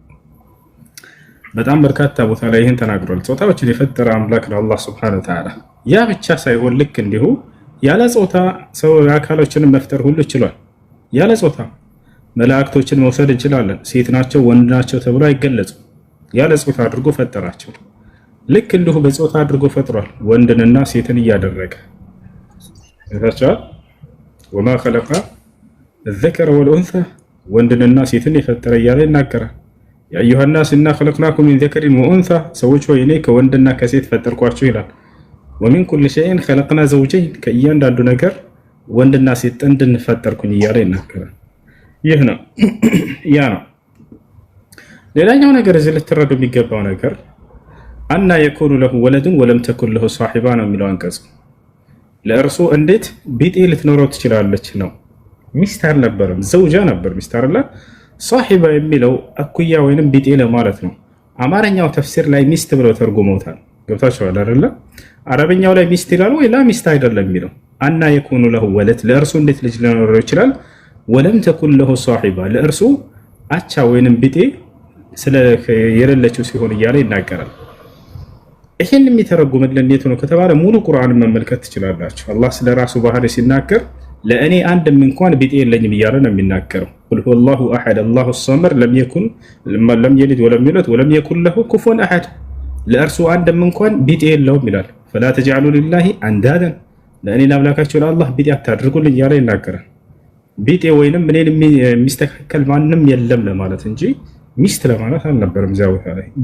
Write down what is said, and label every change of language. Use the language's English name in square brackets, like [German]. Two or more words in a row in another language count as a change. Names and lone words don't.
[Amharic] በጣም በርካታ ቦታ ላይ ይሄን ተናግሯል። ጾታዎችን የፈጠረ አምላክ ነው አላህ [Arabic] سبحانه وتعالى። [Amharic] ያ ብቻ ሳይሆን ልክ እንዲሁ ያለ ጾታ ሰው አካሎችን መፍጠር ሁሉ ይችላል። ያለ ጾታ መላእክቶችን መውሰድ እንችላለን። ሴት ናቸው ወንድ ናቸው ተብሎ አይገለጹም። ያለ ጾታ አድርጎ ፈጠራቸው። ልክ እንዲሁ በጾታ አድርጎ ፈጥሯል ወንድንና ሴትን እያደረገ እዛቻ [Arabic] وما خلق الذكر والأنثى [Amharic] ወንድንና ሴትን የፈጠረ እያለ ይናገራል። [Arabic] يا أيها الناس إنا خلقناكم من ذكر وأنثى [Amharic] ሰዎች ሆይ እኔ ከወንድና ከሴት ፈጠርኳችሁ ይላል። [Arabic] ومن كل شيء خلقنا زوجين [Amharic] ከእያንዳንዱ ነገር ወንድና ሴት ጥንድን ፈጠርኩኝ እያለ ይናገራል። ይህ ነው ያ ነው። ሌላኛው ነገር እዚህ ልትረዱ የሚገባው ነገር [Arabic] أنى يكون له ولد ولم تكن له صاحبة [Amharic] ነው የሚለው አንቀጽ። ለእርሱ እንዴት ቢጤ ልትኖረው ትችላለች ነው። ሚስት አልነበረም ዘውጃ ነበር ሚስት አይደለ። صاحبة የሚለው አኩያ ወይንም ቢጤ ለማለት ነው። አማርኛው ተፍሲር ላይ ሚስት ብለው ተርጉመውታል። ገብታችኋል አይደለ? አረበኛው ላይ ሚስት ይላል ወይ ላ ሚስት አይደለም የሚለው [Arabic] أنى يكون له ولد [Amharic] ለእርሱ እንዴት ልጅ ሊኖረው ይችላል? [Arabic] ولم تكن له صاحبة [Amharic] ለእርሱ አቻ ወይንም ቢጤ ስለ የሌለችው ሲሆን እያለ ይናገራል። ይሄን የሚተረጉምልን እንዴት ነው ከተባለ ሙሉ ቁርአንን መመልከት ትችላላችሁ። አላህ ስለ ራሱ ባህሪ ሲናገር ለእኔ አንድም እንኳን ቢጤ የለኝም እያለ ነው የሚናገረው። [Arabic] قل هو الله أحد الله الصمد لم يلد ولم يولد ولم يكن له كفوا أحد [Amharic] ለእርሱ አንድም እንኳን ቢጤ የለውም ይላል። [Arabic] فلا تجعلوا لله أندادا [Amharic] ለእኔ ለአምላካችሁ ለአላህ ቢጤ አታድርጉልኝ እያለ ይናገራል። ቢጤ ወይንም እኔን የሚስተካከል ማንም የለም ለማለት እንጂ ሚስት ለማለት አልነበረም እዚያ ቦታ ላይ።